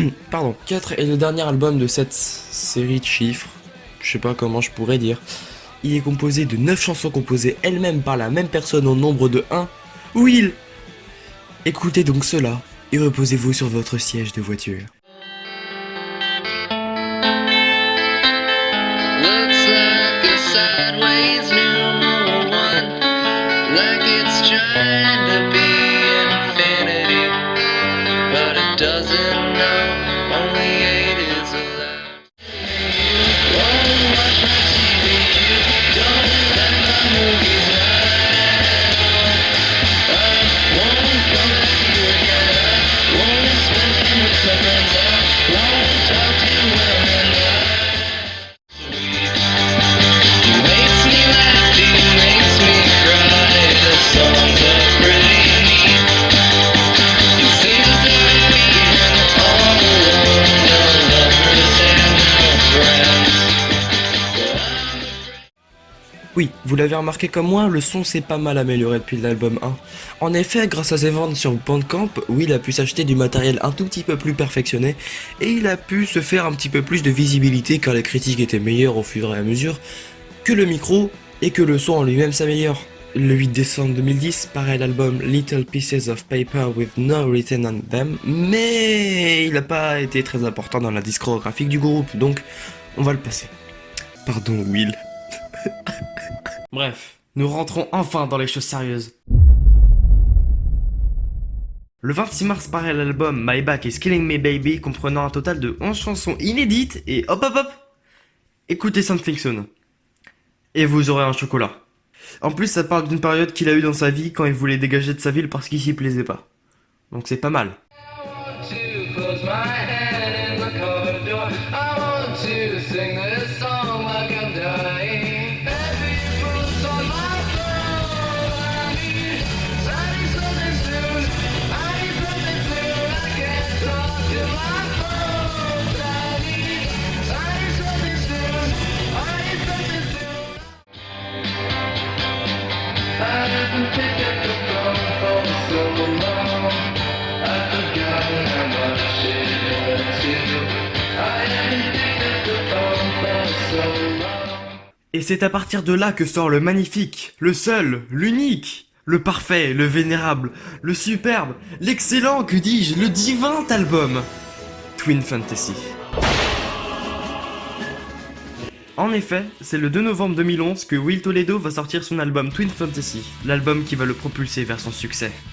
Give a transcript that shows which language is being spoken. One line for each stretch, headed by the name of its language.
French: Pardon. 4 est le dernier album de cette série de chiffres. Je sais pas comment je pourrais dire. Il est composé de 9 chansons composées elles-mêmes par la même personne au nombre de 1. Will. Écoutez donc cela et reposez-vous sur votre siège de voiture.
English: Looks like a sideways number one, like it's trying to be infinity, but it doesn't know only 8 is allowed. Won't watch my TV, don't let my movies ride. I won't come back here again, I won't spend time with my friends, I won't talk to women. Makes me laugh, he makes me cry. The songs are pretty neat. He seems to be all alone, no lovers and no friends.
French: Oui, vous l'avez remarqué comme moi, le son s'est pas mal amélioré depuis l'album 1. En effet, grâce à ses ventes sur Bandcamp, Will a pu s'acheter du matériel un tout petit peu plus perfectionné et il a pu se faire un petit peu plus de visibilité car les critiques étaient meilleures au fur et à mesure que le micro et que le son en lui-même s'améliore. Le 8 décembre 2010 paraît l'album Little Pieces of Paper with No Written on Them, mais il n'a pas été très important dans la discographique du groupe, donc on va le passer. Pardon Will. Bref, nous rentrons enfin dans les choses sérieuses. Le 26 mars paraît l'album My Back is Killing Me Baby, comprenant un total de 11 chansons inédites et hop hop hop, écoutez Something Soon. Et vous aurez un chocolat. En plus, ça parle d'une période qu'il a eue dans sa vie quand il voulait dégager de sa ville parce qu'il s'y plaisait pas. Donc c'est pas mal.
English: To close my hand in the corridor, I want to sing this song like I'm dying. Heavy boots on my throat, I need something soon. I need something soon. I can't talk to my phone. I need something soon. I need something soon. I haven't picked up the phone for so long. I've forgotten how much it hurts you. I haven't picked up the phone for so long.
French: Et c'est à partir de là que sort le magnifique, le seul, l'unique, le parfait, le vénérable, le superbe, l'excellent, que dis-je, le divin album Twin Fantasy. En effet, c'est le 2 novembre 2011 que Will Toledo va sortir son album Twin Fantasy, l'album qui va le propulser vers son succès.